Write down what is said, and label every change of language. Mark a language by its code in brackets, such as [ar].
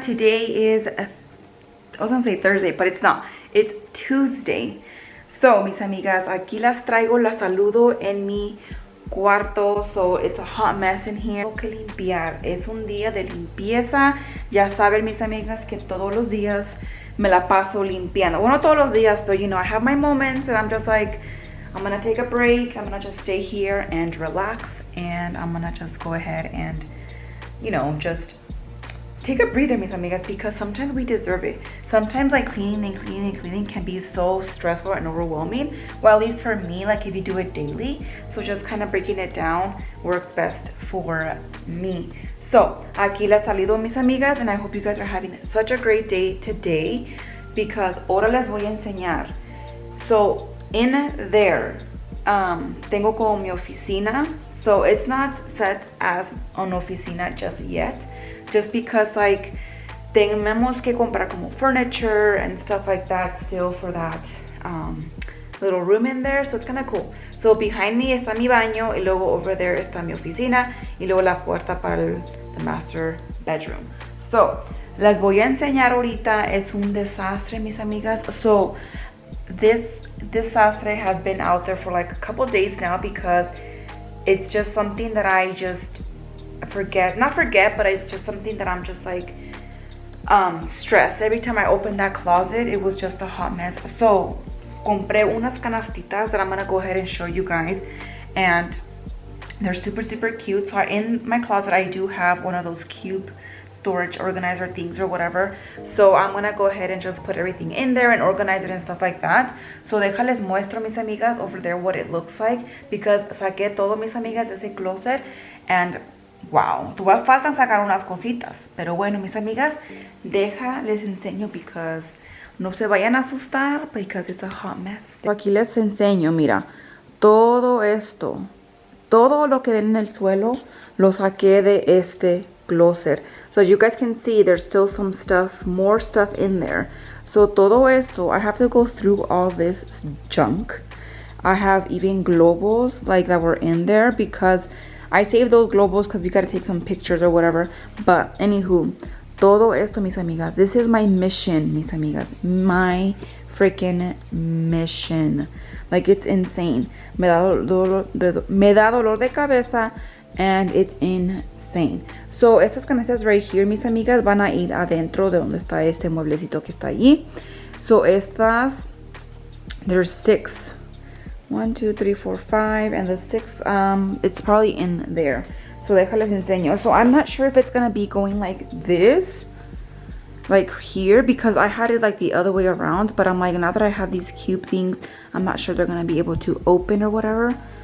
[en] Today is, I was gonna say Thursday, but it's not. It's Tuesday. [es] So, mis amigas, aquí las traigo, las saludo en mi cuarto. [en] So, it's a hot mess in here. [es] Tengo que limpiar. Es un día de limpieza. Ya saben, mis amigas, que todos los días me la paso limpiando. Bueno, todos los días, [en] but you know, I have my moments and I'm just like, I'm gonna take a break. I'm gonna just stay here and relax. And I'm gonna just go ahead and, you know, just take a breather, [es] mis amigas, [en] because sometimes we deserve it. Sometimes like cleaning can be so stressful and overwhelming. Well, at least for me, like if you do it daily. So just kind of breaking it down works best for me. So, [es] aquí les saludo, mis amigas, [en] and I hope you guys are having such a great day today because [es] ahora les voy a enseñar. [en] So, in there, [es] tengo como mi oficina. [en] So, it's not set as an oficina just yet. Just because like [es] tenemos que comprar como [en] furniture and stuff like that still for that little room in there. So it's kind of cool. So behind me [es] está mi baño y luego [en] over there [es] está mi oficina y luego la puerta para [en] the master bedroom. [es] So les voy a enseñar ahorita. Es un desastre, mis amigas. [en] So this desastre has been out there for like a couple days now because it's just something that I just not forget, but it's just something that I'm just like stressed. Every time I open that closet, it was just a hot mess. So [es] compré unas canastitas [en] that I'm gonna go ahead and show you guys, and they're super cute. So in my closet I do have one of those cube storage organizer things or whatever. So I'm gonna go ahead and just put everything in there and organize it and stuff like that. [es] So déjales muestro, mis amigas, [en] over there what it looks like, because [es] saqué todo, mis amigas, de ese closet, [en] and wow, [es] todavía faltan sacar unas cositas. Pero bueno, mis amigas, les enseño because no se vayan a asustar [en] because it's a hot mess. [es] Aquí les enseño, mira, todo esto, todo lo que ven en el suelo, lo saqué de este closet. [en] So as you guys can see, there's still some stuff, more stuff in there. So [es] todo esto, [en] I have to go through all this junk. I have even globos like that were in there because I saved those globos because we gotta take some pictures or whatever. But anywho, [es] todo esto, mis amigas, [en] this is my mission, [es] mis amigas. [en] My freaking mission. Like, it's insane. [es] Me da dolor de cabeza [en] and it's insane. [es] So, estas canastas [en] right here, [es] mis amigas, van a ir adentro de donde está este mueblecito que está allí. [en] So, estas, there's 6. 1, 2, 3, 4, 5, and the 6, it's probably in there. So [es] déjales enseño. [en] So I'm not sure if it's gonna be going like this, like here, because I had it like the other way around. But I'm like, now that I have these cube things, I'm not sure they're gonna be able to open or whatever.